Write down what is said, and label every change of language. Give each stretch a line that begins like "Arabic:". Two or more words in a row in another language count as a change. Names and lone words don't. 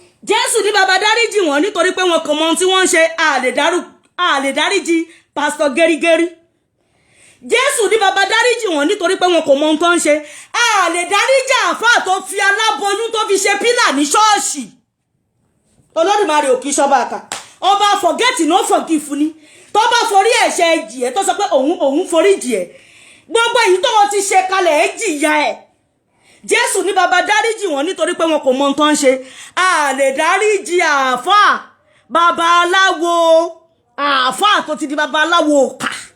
Yoruba: Jésù ní, "Baba dáríjì wọ́n nítorí pé wọn kò mọ ohun tí wọ́n ṣe." A lè dárú-, a lè dáríjì pásítọ̀ Gẹ́rígẹ́rí. Jésù ní, "Baba dáríjì wọ́n nítorí pé wọn kò mọ ohun tó ń ṣe." A lè dáríjì àáfàá tó fi aláboyún tó fi ṣe pílà ní ṣọ́ọ̀ṣì. Olódùmarè ò kì í ṣọba àkà. Ọba
English: forget no forgive
Yoruba: ni. Tó bá forí ẹ̀ṣẹ̀ jì ẹ́, tó sọ pé òun, òun forí jì ẹ́. Gbogbo èyí tó wọ́n ti ṣe kalẹ̀ ẹ́ jìyà ẹ̀. Jésù ní, "Baba dáríjì wọ́n nítorí pé wọn kò mọ ohun tó ń ṣe." A lè dáríjì àáfàá babaláwo, àáfàá tó ti di babaláwo kà.